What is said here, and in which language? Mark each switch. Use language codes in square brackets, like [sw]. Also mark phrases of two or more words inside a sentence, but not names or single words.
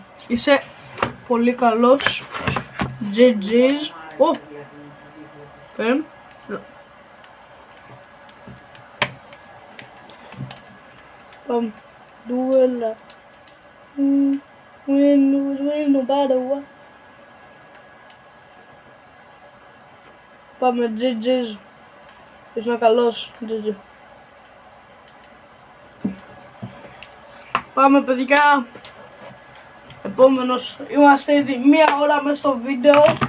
[el] Είσαι πολύ καλός. GG's. Ω, πάμε. Ντουέλα. [en] Win no matter what. [el] Πάμε, GG's. Είσαι καλός, GG. Πάμε, παιδιά. Επόμενος, είμαστε ήδη 1 ώρα μέσα στο βίντεο.